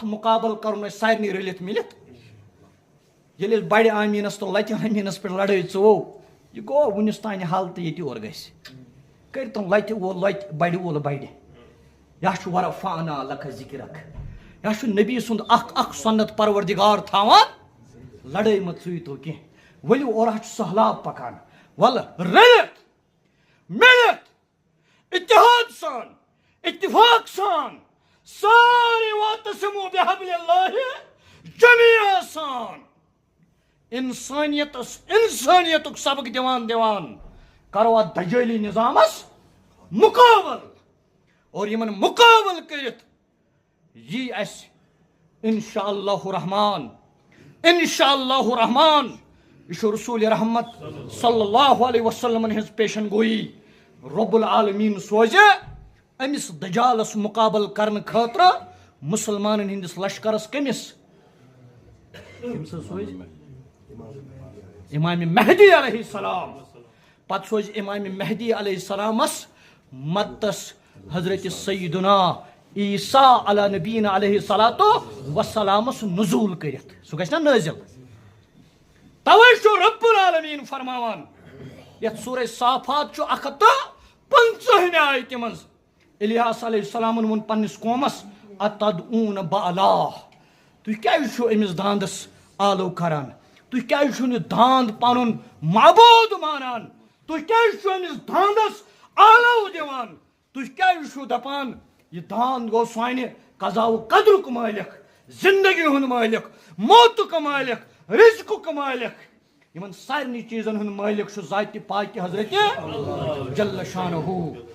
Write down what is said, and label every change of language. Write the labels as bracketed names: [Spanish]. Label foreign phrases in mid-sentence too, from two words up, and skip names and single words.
[Kashmiri] مُقابل کرُن اسہِ سارنٕے رٔلِتھ مِلِتھ ییٚلہِ أسۍ بڑِ آمیٖنس تہٕ لتہِ آمیٖنس پٮ۪ٹھ لڑٲے ژوو یہ گوٚو وُنِس تانۍ حل تہٕ ییٚتہِ اور گژھِ کٔرۍتن لتہِ وول لتہِ بڑِ وول بڑِ یا چھُ [Arabic] ورفعنا لک ذکرک [Kashmiri] یا چھُ نبی سُنٛد اکھ سنت پروردگار تھاوان لڑٲے مہ ژٕیتو کینٛہہ ؤلِو اورٕ چھُ سہلاب پکان ولہٕ رٔلِتھ مِلِتھ اتحاد سان اتفاق سان سارے [Arabic] واعتصموا بحبل اللہ جمیعا [Kashmiri] سان انسانیتک سبق دیوان کرو ات دجالی نظامس مقابل اور یمن مقابل کرت یہ اس انشاءاللہ الرحمن یہ رسول رحمت [Arabic] صلی اللہ علیہ وسلم [Kashmiri] ہز پیشن گوئی [Arabic] رب العالمین [Kashmiri] سوزے امس دجالس مقابل کرنے خاطر مسلمان ہندس لشکرس کمس سوز امام مہدی [Arabic] علیہ السلام [Kashmiri] پتہ سوز امام مہدی علیہ السلامس مدتس حضرت سیدنا عیسیٰ [Arabic] علی نبینا علیہ الصلوۃ والسلام [Kashmiri] نزول کرت سہ گژھِ نا نازل توے چھُ [Arabic] رب العالمین [Kashmiri] فرماوان یتھ سورہ صافات 115 آیتہِ منٛز الیاس [Arabic] علیہ السلام [Kashmiri] وون پننس قومس [Arabic] اتدعون بعلا [Kashmiri] تُہۍ کیازِ چھُو أمِس داندس آلو کران تُہۍ کیازِ چھُو نہٕ داند پنُن معبوٗد مانان تُہۍ کیازِ چھُو أمِس داندس آلو دِوان تُہۍ کیازِ چھُو دپان یہ داند گوٚو سانہِ قضا و قدرُک مٲلک زندگی ہُنٛد مٲلک موتُک مٲلک رزقُک مٲلک یمن سارنٕے چیٖزن ہُنٛد مٲلک چھُ ذاتِ پاکہِ حضرت [Arabic] جل شانہ